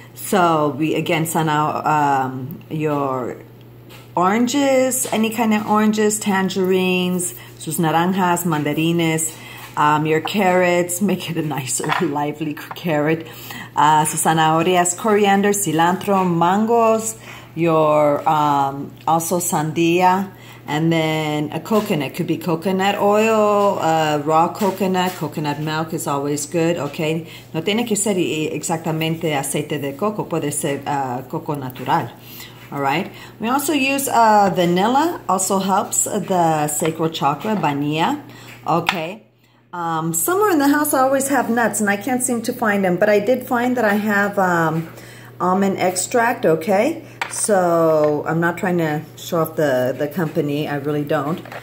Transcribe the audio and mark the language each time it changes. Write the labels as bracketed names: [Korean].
[English] So we, again, send out your oranges, any kind of oranges, tangerines, [Spanish] sus naranjas, [English] mandarines, your carrots, make it a nice, lively carrot, [Spanish] sus zanahorias, [English] coriander, cilantro, mangoes, your also sandia, and then a coconut. Could be coconut oil, raw coconut milk is always good, okay? [Spanish] No tiene que ser exactamente aceite de coco, puede ser coco natural. [English] All right. We also use vanilla, also helps the sacral chakra, vanilla. Okay. Somewhere in the house I always have nuts and I can't seem to find them, but I did find that I have almond extract, okay? So I'm not trying to show off the company, I really don't.